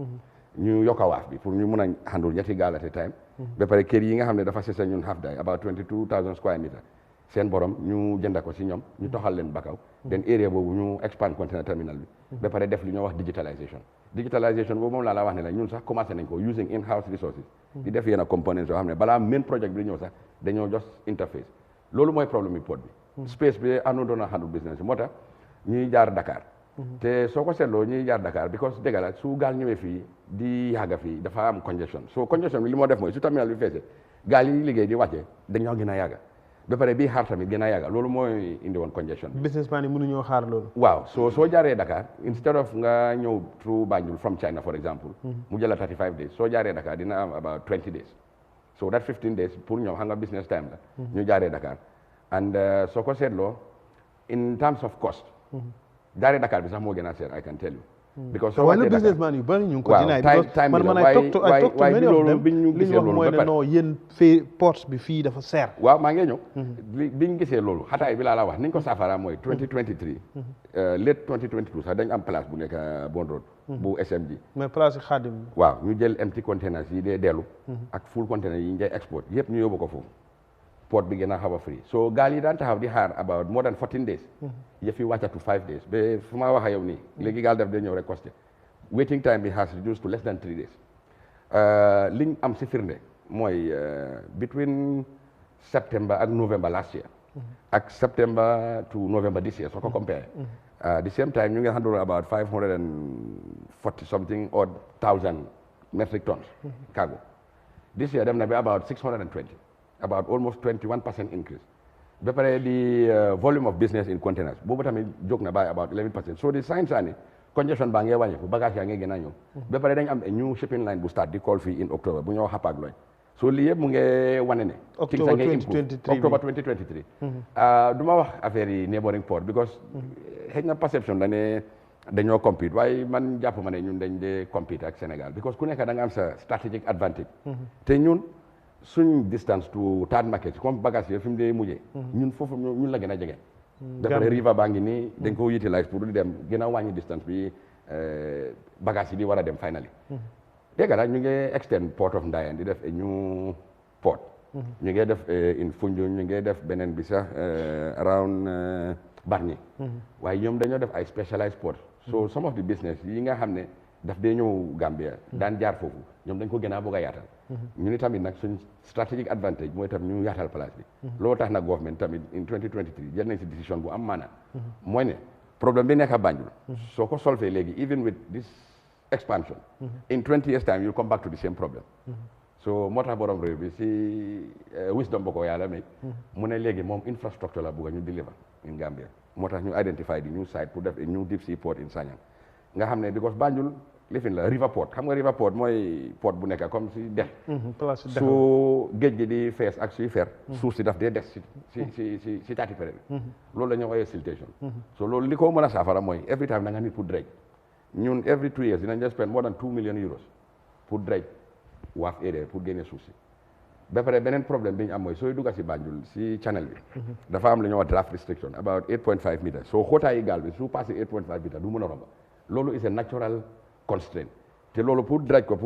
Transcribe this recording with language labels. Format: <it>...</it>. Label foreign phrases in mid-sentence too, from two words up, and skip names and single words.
<wo>ñu yokk a waaf bi pour ñu mun a handle ñetti gaal</wo> <en>at a time.</en> <wo>ba pare kër yi nga xam ne dafa sesa ñun</wo> <en>half day about 22,000 square meters</en> <wo>seen borom ñu jënda ko si ñoom ñu toxal leen Bakaw den area boobu ñu</wo> <en>expand container terminal</en> <wo>bi. ba pare def li ñoo wax digitalization. digitalization boobu moom laa la wax ne la ñun sax commencé nañ ko</wo> <en>using in house resources.</en> <wo>di def yenn components yoo xam ne balaa</wo> <en>main project</en> <wo>bi ñëw sax dañoo</wo> <en>just interface</en> <wo>loolu mooy problème bi port bi. space bi àndoon doon a</wo> <en>handle business</en> <wo>bi moo tax ñuy jaar Dakar. te soo ko seetloo ñuy jaar Dakar because dëgg la su gaal ñëwee fii di yàgga fii dafa am</wo> <en>congestion so congestion</en> <wo>bi li moo def mooy su terminal bi feesee gaal yi liggéey di wàcce dañoo gën a yàgga ba pare bii xaar tamit gën a yàgga loolu mooy indi woon congestion bi. businessman yi mënuñoo xaar loolu. waaw soo jaaree Dakar</wo> <en>instead of</en> <wo>nga ñëw</wo> <en>through Banjul from China for example.</en> <wo>mu jëla 35 days soo jaaree Dakar dina am</wo> <en>about 20 days so that 15 days</en> <wo>pour ñoom xam nga</wo> <en>business time</en> <wo>la. ñu jaaree Dakar and soo ko seetloo</wo> <en>in terms of cost.</en> <wo>jaaree Dakar bi sax moo gën a seer</wo> <en>I can tell you.</en> <wo>because soo wàccee Dakar businessman yu bëri ñu ngi ko dinaay time man</wo> <en>I talk to many of them</en> <wo>li ñu wax mooy ne non yéen fii port bi fii dafa seer. waaw maa ngi ñëw. bi ñu gisee loolu xataay bi laa la wax ni ñu ko saafara mooy 2023. late 2022 sax dañ am place bu nekk Bond Road. bu SMG. mais place yi Xaadim. waaw ñu jël</wo> <en>empty containers</en> <wo>yi dee dellu. ak</wo> <en>full containers</en> <wo>yi ñu dee export yëpp ñu yóbbu ko foofu. port bi gën a xaw a free so gaal yi daan taxaw di xaar</wo> <en>about more than 14 days.</en> <wo>yëf yi wàcca</wo> <en>to 5 days</en> <wo>ba fu ma wax ak yow nii léegi gaal def day ñëw rek costé</wo> <en>waiting time</en> <wo>bi</wo> <en>has reduced to less than 3 days.</en> <wo>liñ am si firnde mooy</wo> <en>between September</en> <wo>ak</wo> <en>November last year.</en> <wo>ak</wo> <en>September to November this year</en> <wo>soo ko compare.</wo> <en>the same time</en> <wo>ñu ngi</wo> <en>handle about 540 something odd thousand metric tons cargo. this year</en> <wo>dem na bi</wo> <en>about 620. about almost 21% increase.</en> <wo>ba pare</wo> <en>the volume of business in containers</en> <wo>boobu tamit jóg na</wo> <en>by about 11%. so the signs are</en> <wo>ne congestion baa ngee wàññeeku bagage yaa ngee gën a ñëw. ba pare dañ am</wo> <en>a new shipping line</en> <wo>bu start di call fii</wo> <en>in October</en> <wo>bu ñoo xapaak looy. so lii yëpp mu ngee wane ne. October 2023 October 2023. du ma wax affaire yi</wo> <en>neighboring port</en> <wo>because xëy na perception la ne dañoo compete waaye man jàpp ma ne ñun dañ dee compete ak Sénégal because ku nekk da nga am sa</wo> <en>strategic advantage.</en> <wo>te ñun. suñ</wo> <en>distance to third market</en> <wo>comme bagage yi fi mu dee mujjee. ñun foofu ñun la gën a jege. dafa river baa ngi nii dañ ko utilize pour di dem gën a wàññi distance bi bagage yi di war a dem finally. dégg nga ñu ngi</wo> <en>extend port of Ndayan</en> <wo>di def</wo> <en>a new port.</en> <wo>ñu ngi def in Foundiougne ñu ngi def beneen bi sax around Bargny. waaye ñoom dañoo def ay</wo> <en>specialized port. so some of the business</en> <wo>yi nga xam ne daf dee ñëw Gambia daan jaar foofu ñoom dañ ko gën a bëgg a yaatal. ñu ni tamit nag suñ</wo> <en>strategic advantage</en> <wo>mooy tam ñu yaatal place bi. loolu tax nag government tamit in 2023 jël nañ si décision bu am maanaam. mooy ne problème bi nekk a Banjul. soo ko solvee léegi</wo> <en>even with this expansion. in 20 years time you come back to the same problem.</en> <wo>so moo tax borom réew bi si wisdom ba ko yàlla may. mu ne léegi moom infrastructure la bëgg ñu</wo> <en>deliver in Gambia.</en> <wo>moo tax ñu identify di new site pour def</wo> <en>a new deep sea port in Sanyang.</en> <wo>nga xam ne because Banjul lifin la</wo> <en>river port</en> <wo>xam nga</wo> <en>river port</en> <wo>mooy port bu nekk comme si dex. su géej gi di fees ak suy fer. suuf si daf dee des si taati pere bi. loolu la ñuy ooyee siltation. so loolu li ko mën a saafara mooy</wo> <en>every time</en> <wo>da nga nit pour dredge. ñun</wo> <en>every 2 years</en> <wo>dinañ</wo> <en>spend more than 2 million euros</en> <wo>pour dredge waaf area pour génne suuf si. ba pare beneen problème bi ñu am mooy sooy dugga si Banjul si channel bi dafa am lu ñuy wax</wo> <en>draft restriction about 8.5 meters</en> <wo>soo xóotaayi gaal bi su passé 8.5 meters du mën a romba loolu</wo> <en>is a natural constraint</en> <wo>te loolu pour dredge ko pour</wo>